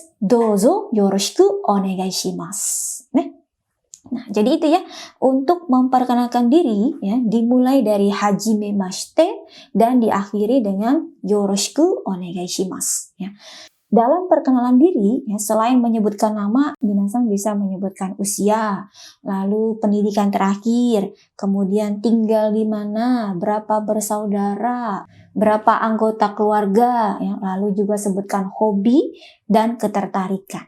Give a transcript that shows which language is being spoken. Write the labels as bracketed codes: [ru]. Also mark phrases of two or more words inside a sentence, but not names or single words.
[ja] どうぞよろしくお願いします. [id] Nah, jadi itu ya, untuk memperkenalkan diri ya, dimulai dari hajimemashite dan diakhiri dengan [ja] よろしくお願いします [id] ya. Dalam perkenalan diri, ya, selain menyebutkan nama, minasan bisa menyebutkan usia, lalu pendidikan terakhir, kemudian tinggal di mana, berapa bersaudara, berapa anggota keluarga, ya, lalu juga sebutkan hobi dan ketertarikan.